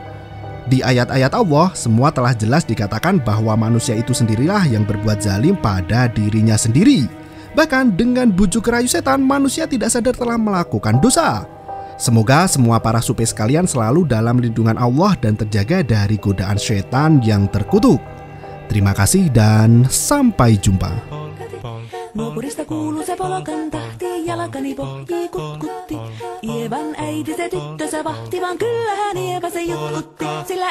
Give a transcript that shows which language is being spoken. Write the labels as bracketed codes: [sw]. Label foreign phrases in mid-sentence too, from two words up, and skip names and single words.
[id] Di ayat-ayat Allah, semua telah jelas dikatakan bahwa manusia itu sendirilah yang berbuat zalim pada dirinya sendiri. Bahkan dengan bujuk rayu setan, manusia tidak sadar telah melakukan dosa. Semoga semua para supe sekalian selalu dalam lindungan Allah dan terjaga dari godaan setan yang terkutuk. Terima kasih dan sampai jumpa. [fi] Nuopurista kuuluu se polokan tahti, jalkani pohjii kutkutti. Ievan äiti se tyttönsä vahti, vaan kyllähän Ieva se jutkutti, sillä